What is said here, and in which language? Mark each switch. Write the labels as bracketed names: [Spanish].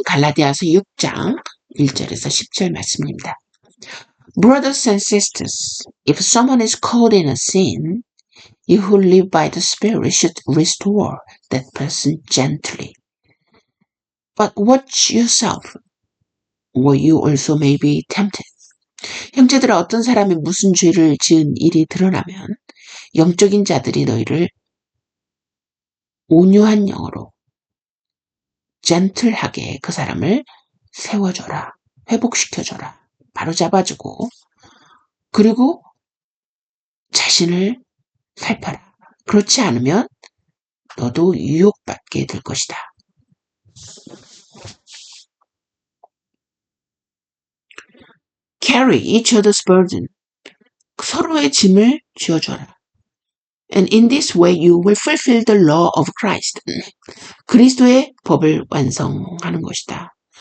[Korean] 갈라디아서 6장 1절에서 10절 말씀입니다. [English] Brothers and sisters, if someone is caught in a sin, you who live by the Spirit should restore that person gently. But watch yourself, or you also may be tempted. [Korean] 형제들아, 어떤 사람이 무슨 죄를 지은 일이 드러나면 영적인 자들이 너희를 온유한 영어로 젠틀하게 그 사람을 세워줘라, 회복시켜줘라, 바로잡아주고, 그리고 자신을 살펴라. 그렇지 않으면 너도 유혹받게 될 것이다. [English] Carry each other's burden. [Korean] 서로의 짐을 쥐어줘라. [English] And in this way you will fulfill the law of Christ. [Korean] 그리스도의 법을 완성하는 것이다.